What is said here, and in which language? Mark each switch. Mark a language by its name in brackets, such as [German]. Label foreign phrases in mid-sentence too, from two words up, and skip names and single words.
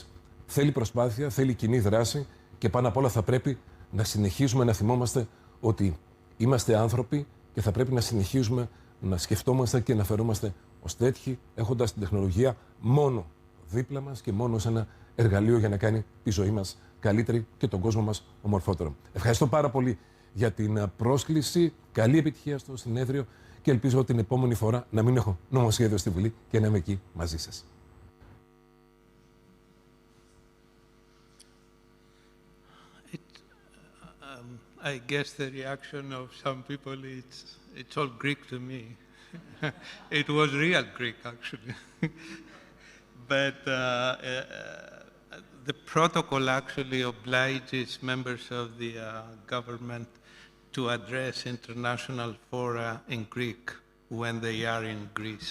[Greek] Θέλει προσπάθεια, θέλει κοινή δράση και πάνω απ' όλα θα πρέπει να συνεχίζουμε να θυμόμαστε ότι είμαστε άνθρωποι και θα πρέπει να συνεχίζουμε να σκεφτόμαστε και να φερόμαστε ως τέτοιοι, έχοντας την τεχνολογία μόνο δίπλα μας και μόνο ως ένα εργαλείο για να κάνει τη ζωή μας καλύτερη και τον κόσμο μας ομορφότερο. Ευχαριστώ πάρα πολύ για την πρόσκληση. Καλή επιτυχία στο συνέδριο και ελπίζω την επόμενη φορά να μην έχω νομοσχέδιο στη Βουλή και να είμαι εκεί μαζί σας. [English] I guess the reaction of some people, it's all Greek to me. It was real Greek, actually. But the protocol actually obliges members of the government to address international fora in Greek when they are in Greece.